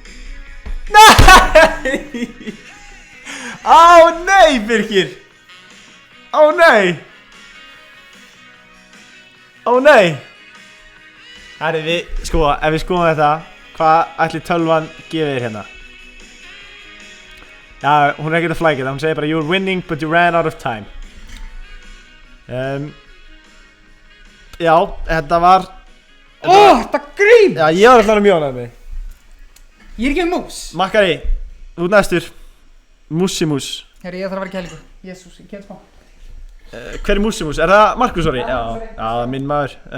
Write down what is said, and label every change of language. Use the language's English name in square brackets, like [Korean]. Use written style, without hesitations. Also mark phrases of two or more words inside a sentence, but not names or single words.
[Icelandic] Nei, Birkir. Nei. Herri, ef við skoðum þetta, hvað ætli tölvan gefið þér hérna? Já, hún er ekkert að flækja það, hún segir bara [English] "You're winning but you ran out of time". [Icelandic] Já, þetta var... Þetta grím! Já, ég var alltaf að mjóna mig. Ég er ekki mús. Makkari, þú næstur. Músimús. Herri, ég þarf að vera kælingu. Jésús, ég kemst má. Hver er Músimús? Er það Markus, sorry? Já, minn maður.